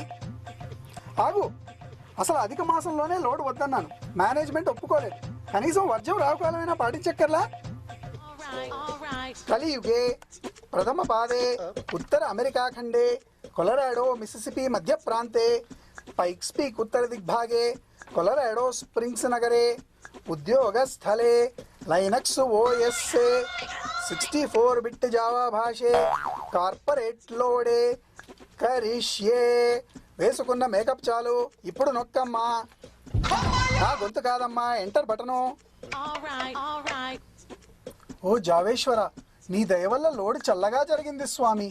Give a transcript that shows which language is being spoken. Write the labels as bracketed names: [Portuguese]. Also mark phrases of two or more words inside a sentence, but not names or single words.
[Telugu] ఆగు, అసలు అధిక మాసంలోనే లోడ్ వద్దన్నాను, మేనేజ్మెంట్ ఒప్పుకోలేదు. కనీసం వర్జం రావుకాలమైనా పాటించక్కర్లా? [Sanskrit] కలియుగే ప్రథమ పాదే ఉత్తర అమెరికా ఖండే కొలరాడో మిసిసిపి మధ్య ప్రాంతే पैक्स पीक उत्तर दिग्भागे कोलोराडो स्प्रिंग्स नगरे उद्योगस्थले लैनक्स OS 64 बिट जावा भाषे కార్పొరేట్ లోడే కరిష్యే. [Telugu] వేసుకున్న మేకప్ చాలు, ఇప్పుడు నొక్కమ్మా. నా గొంతు కాదమ్మా, ఎంటర్ బటను. ఓ జావేశ్వర, నీ దయ వల్ల లోడ్ చల్లగా జరిగింది స్వామి.